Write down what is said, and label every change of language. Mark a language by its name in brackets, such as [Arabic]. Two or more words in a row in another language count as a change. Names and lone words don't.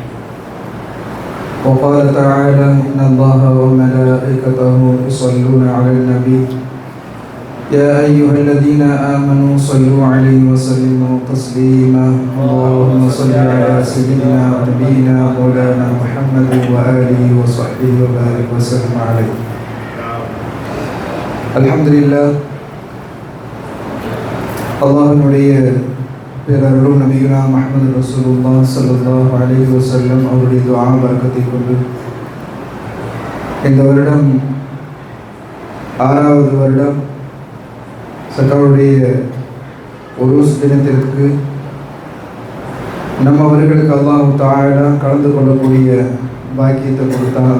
[Arabic] وقال تعالى إن الله وملائكته يصلون على النبي يا أيها الذين آمنوا صلوا عليه وسلموا تسليما. اللهم صل على سيدنا ونبينا مولانا محمد وآله وصحبه وبارك وسلم عليه. الحمد لله. [Tamil] அல்லாஹ்வுடைய பேரருளும் நபியுனா முஹம்மது ரசூலுல்லாஹ் [Arabic] صلى الله عليه وسلم [Tamil] அவருடைய துஆ பரக்கத்தை கொண்டு இந்த வருடம் 6வது வருடம் சக்கருடைய உருஸ் தினத்திற்கு நம்மவர்களுக்கு அல்லாஹ் தஆலா கலந்து கொள்ளக்கூடிய பாக்கியத்தை கொடுத்தான்.